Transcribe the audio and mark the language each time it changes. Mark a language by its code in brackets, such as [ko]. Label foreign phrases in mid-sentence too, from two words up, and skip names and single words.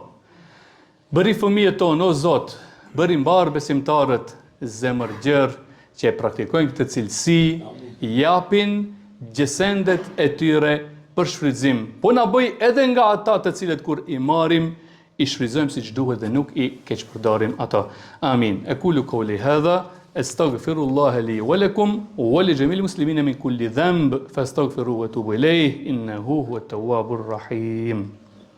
[sq] Bëri fëmijët tonë, o Zot, bëri mbar besimtarët zemër gjerë që e praktikojnë këtë cilësi, japin gjesendet e tyre për shfrytëzim. Po na bëj edhe nga ata të cilët kur i marrim, i shfrytëzojmë siç duhet dhe nuk i keqpërdorim ato. Amin. [ar] أقول قولي هذا، أستغفر الله لي ولكم ولجميع المسلمين من كل ذنب، فاستغفروه وتوبوا إليه إنه هو التواب الرحيم.